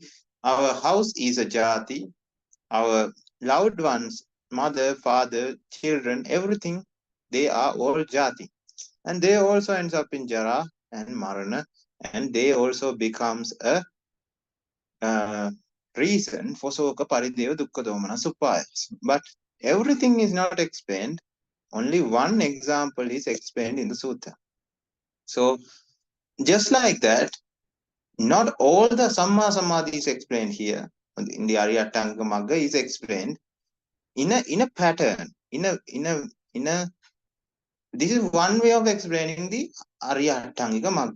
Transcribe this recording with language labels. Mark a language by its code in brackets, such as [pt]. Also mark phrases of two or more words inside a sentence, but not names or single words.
[en] Our house is a jati. Our loved ones, mother, father, children, everything, they are all jati. And they also ends up in jara and marana, and they also becomes a reason for [pi] soka, parideva, dukkha, domana, supayas. [en] But everything is not explained. Only one example is explained in the sutta. So just like that, not all the [pi] Samma Samadhi [en] is explained here. In the [pi] Arya Ashtanga Magga [en] is explained in a pattern, in a This is one way of explaining the [pi] Aryattangika Magga.